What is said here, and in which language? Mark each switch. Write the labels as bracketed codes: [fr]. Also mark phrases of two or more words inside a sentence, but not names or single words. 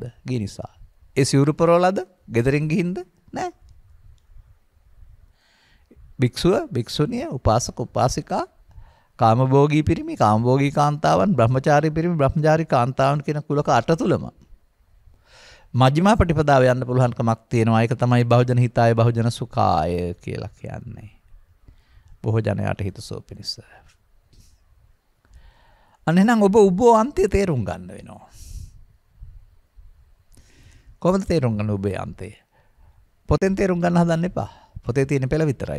[si] ගිය නිසා. ඒ සිවුරු පරවලද? ගෙදරින් ගිහින්ද? නෑ. භික්ෂුව, භික්ෂුණිය, උපාසක, උපාසිකා, කාමභෝගී පිරිමි, කාමභෝගී කාන්තාවන්, බ්‍රහ්මචාරී පිරිමි, බ්‍රහ්මචාරී කාන්තාවන් කියන කුලක 8 තුලම මජ්ක්‍ධිමා ප්‍රතිපදාව යන්න පුළුවන්කමක් තියෙනවා. ඒක තමයි [pi] බහුජන හිතාය බහුජන සුඛාය [si] කියලා කියන්නේ. බොහෝ ජනයාට හිතසුව පිණිස. අනේනම් ඔබ අන්තය තේරුම් ගන්න වෙනවා. කොහොමද තේරුම් ගන්න ඔබේ අන්තය? පොතෙන් තේරුම් ගන්න හදන්න එපා. පොතේ තියෙන පෙළ විතරයි.